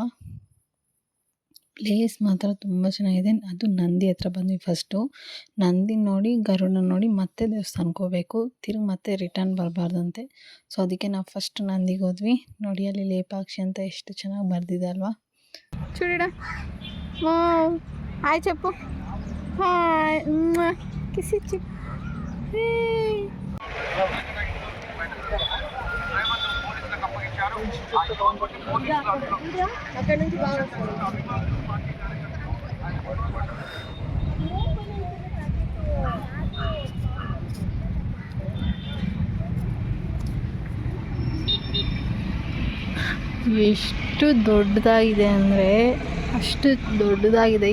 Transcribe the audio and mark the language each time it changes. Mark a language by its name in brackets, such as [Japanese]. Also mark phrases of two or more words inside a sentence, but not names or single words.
[Kannada] ಪ್ಲೇಸ್ ಮಾತ್ರ ತುಂಬ ಚೆನ್ನಾಗಿದೆ. ಅದು ನಂದಿ ಹತ್ರ ಬಂದ್ವಿ. ಫಸ್ಟು ನಂದಿ ನೋಡಿ, ಗರುಡ ನೋಡಿ ಮತ್ತೆ ದೇವಸ್ಥಾನಕ್ಕೆ ಹೋಗಬೇಕು, ತಿರುಗಿ ಮತ್ತೆ ರಿಟರ್ನ್ ಬರಬಾರ್ದಂತೆ. ಸೊ ಅದಕ್ಕೆ ನಾವು ಫಸ್ಟ್ ನಂದಿಗೆ ಹೋದ್ವಿ. ನೋಡಿ ಅಲ್ಲಿ ಲೇಪಾಕ್ಷಿ ಅಂತ ಎಷ್ಟು ಚೆನ್ನಾಗಿ ಬರೆದಿದೆ ಅಲ್ವಾ. [Telugu] చూడడా హాయ్ చెప్పు, [English] hi kiss [Telugu] ఇచ్చి. అక్కడ నుంచి బాగా [Kannada] ಎಷ್ಟು ದೊಡ್ಡದಾಗಿದೆ ಅಂದರೆ ಅಷ್ಟು ದೊಡ್ಡದಾಗಿದೆ.